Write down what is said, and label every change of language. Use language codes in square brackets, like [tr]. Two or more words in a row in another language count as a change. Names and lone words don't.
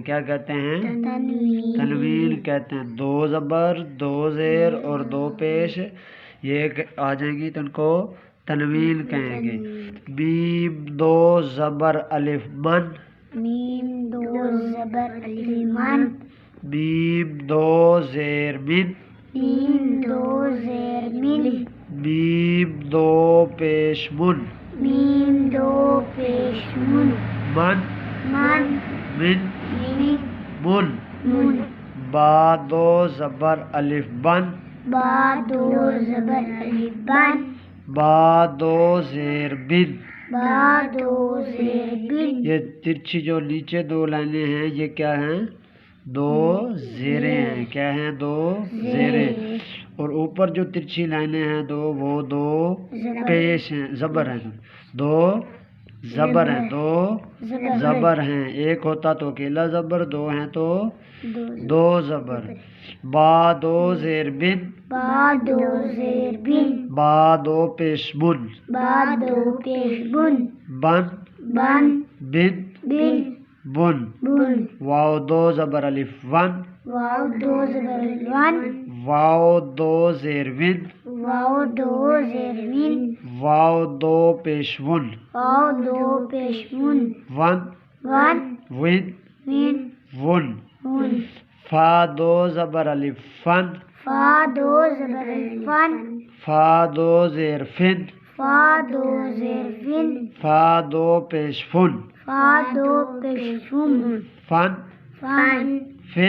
[ur] کیا کہتے ہیں؟ تنوین کہتے ہیں۔ 2 زبر 2 زیر اور 2 پیش یہ آ جائیں گی تو ان کو تنوین کہیں گے۔ میم 2 زبر الف من، میم 2 زبر الف من، میم 2 زیر من، میم 2 زیر من، میم 2 پیش من، میم 2 پیش من، من من من من، من، با 2 زبر الف بن، با 2 زبر الف بن، با 2 زیر بن۔ با 2 زیر بن۔ یہ ترچھی جو نیچے 2 لائنیں ہیں یہ کیا ہیں؟ 2 زیریں ہیں۔ کیا ہیں؟ 2 زیریں۔ اور اوپر جو ترچھی لائنیں ہیں وہ 2 پیش ہیں، زبر ہیں، 2 زبر ہیں، 2 زبر ہیں۔ ایک ہوتا تو اکیلا زبر، 2 ہیں تو 2 زبر۔ با 2 زیر بن، با 2 زیر بن، با 2 پیش بن، با 2 پیش بن، بن بن بن بن بن۔ بن، واو 2 زبر الف ون، واو 2 زبر ون، واو 2 زیر ون، واو 2 زیر ون، واو 2 پیش ون، واو 2 پیش ون، ون ون ون ون ون۔ ون، فا 2 زبر الف فن، فا 2 زبر الفن، فا 2 زیر فن، فا 2 زیر فن، فا 2 پیش فن، فا 2 پیش فن، فن فن فن